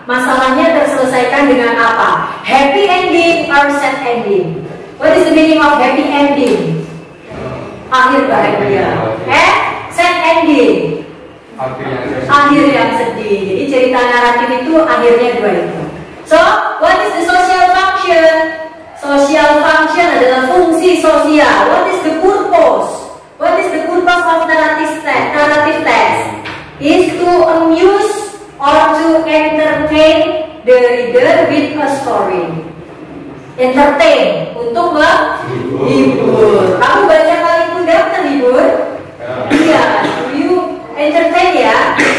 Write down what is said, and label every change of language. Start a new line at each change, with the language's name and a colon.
Indonesian: Masalahnya terselesaikan dengan apa?
English: Happy ending or sad ending? What is the meaning of happy ending?
Indonesian: Akhir bahagia.
English: Sad ending?
Indonesian: Akhir yang sedih. Jadi cerita naratif itu akhirnya dua itu.
English: So, what is the social function?
Indonesian: Social function adalah fungsi sosial.
English: What is the purpose? What is the purpose of narrative text? Is to amuse or to entertain the reader with a story.
Indonesian: Entertain, untuk menghibur. Kamu baca Paling Muda terhibur? Iya,
English: you entertain
Indonesian: ya.